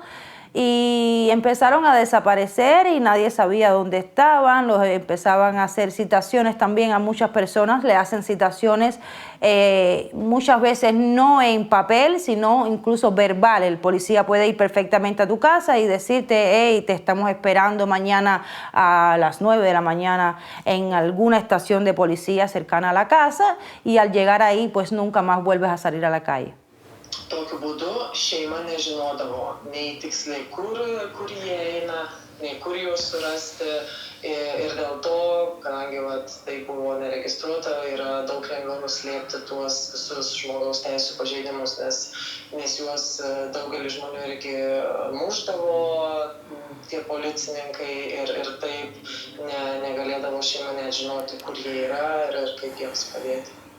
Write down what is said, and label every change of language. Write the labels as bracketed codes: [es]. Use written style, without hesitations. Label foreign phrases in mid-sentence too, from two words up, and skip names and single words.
[es] Y empezaron a desaparecer y nadie sabía dónde estaban, los empezaban a hacer citaciones también a muchas personas, le hacen citaciones muchas veces no en papel, sino incluso verbal. El policía puede ir perfectamente a tu casa y decirte, hey, te estamos esperando mañana a las 9 de la mañana en alguna estación de policía cercana a la casa y al llegar ahí pues nunca más vuelves a salir a la calle. [lt] Tokiu būdu šeima nežinodavo nei tiksliai, kur jie eina, nei kur juos surasti. Ir dėl to, kadangi tai buvo neregistruota, yra daug lengviau nuslėpti tuos visus žmogaus teisų pažeidimus, nes juos daugelis žmonių irgi mušdavo tie policininkai ir taip negalėdavo šeima net žinoti, kur jie yra ir kaip jiems padėti.